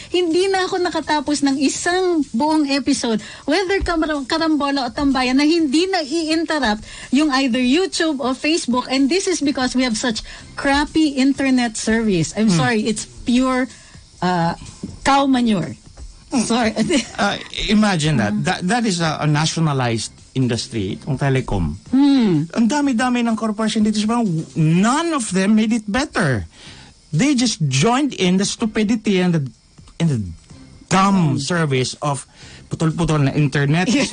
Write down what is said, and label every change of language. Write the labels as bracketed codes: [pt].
[tl] Hindi na ako nakatapos ng isang buong episode, whether karambola o tambayan, na hindi na i-interrupt yung either YouTube o Facebook. [en] And this is because we have such crappy internet service. I'm sorry, it's pure cow manure. Sorry. Imagine that. That is a nationalized industry, itong telecom. [tl] Ang dami-dami ng corporation dito. [en] None of them made it better. They just joined in the stupidity and the dumb service of putol-putol na internet.